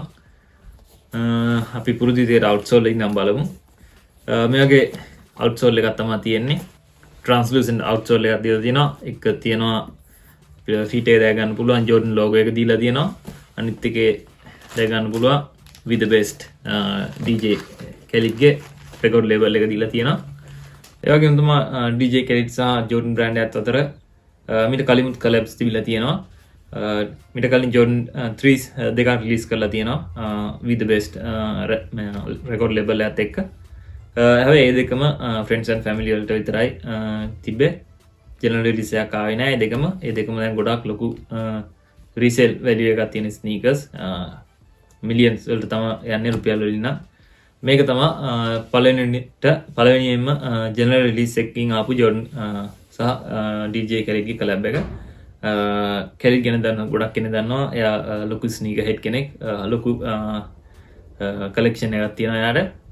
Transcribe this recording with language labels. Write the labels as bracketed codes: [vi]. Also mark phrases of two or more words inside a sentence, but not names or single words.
[si] අපි පුරුදු විදිහට අවුට්සෝල් එකක් නම් බලමු. මේ වගේ අවුට්සෝල් එකක් තමයි තියෙන්නේ. [en] translucent outsole [si] එකක් දීලා තියෙනවා. එක තියෙනවා ෆීට් එක දැක ගන්න පුළුවන් Jordan logo එක දීලා තියෙනවා. අනිත් එකේ දැක ගන්න පුළුවන් we the best DJ Khaled ගේ [en] record label [si] එක දීලා තියෙනවා. ඒ වගේම තමයි DJ Khaled සහ Jordan brand එකත් අතර මීට කලිමුත් collabs තිබිලා තියෙනවා. මීට කලින් Jordan 3 දෙකක් රිලීස් කරලා තියෙනවා [en] with the best record label [si] එකත් එක්ක. හැබැයි මේ දෙකම [en] friends and family [si] වලට විතරයි තිබ්බේ. [en] general release [si] එකක් ආවේ නැහැ. ඒ දෙකම දැන් ගොඩක් ලොකු [en] resale value [si] එකක් තියෙන sneakers. millions වලට තමයි යන්නේ රුපියල් වලින් නම්. මේක තමයි පළවෙනියෙන්ම [en] general release [si] එකකින් ආපු Jordan සහ DJ Khaled ගේ collab එක. Khaled ගැන දන්න ගොඩක් කෙනෙක් දන්නවා. එයා ලොකු [en] sneaker head [si] කෙනෙක්. ලොකු collection එකක් තියෙනවා එයාට.